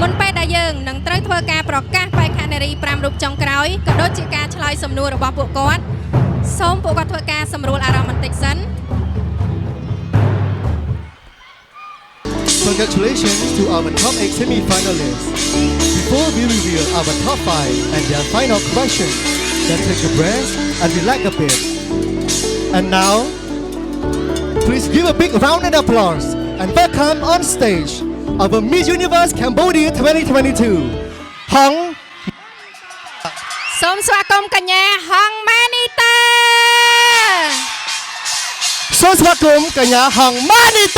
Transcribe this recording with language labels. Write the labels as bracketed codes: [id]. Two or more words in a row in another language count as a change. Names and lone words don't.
[km] នពេលដែលយើងនឹងត្រូវធ្វើការប្រកាសបេក្ខនារី5រូបចុងក្រោយក៏ដូចជាការឆ្លើយសំណួររបស់ពួកគាត់សូមពួកគាត់ធ្វើការសម្រួលអារម្មណ៍បន្តិចសិន [en] Congratulations to our top 8 semi-finalists. Before we reveal our top 5 and their final question, let's take a breath and relax a bit. And now, please give a big round of applause and welcome on stage our Miss Universe Cambodia 2022, Hong. [km] សូមស្វាគមន៍កញ្ញា Hong Manita សូមស្វាគមន៍កញ្ញាហងម៉ានីតា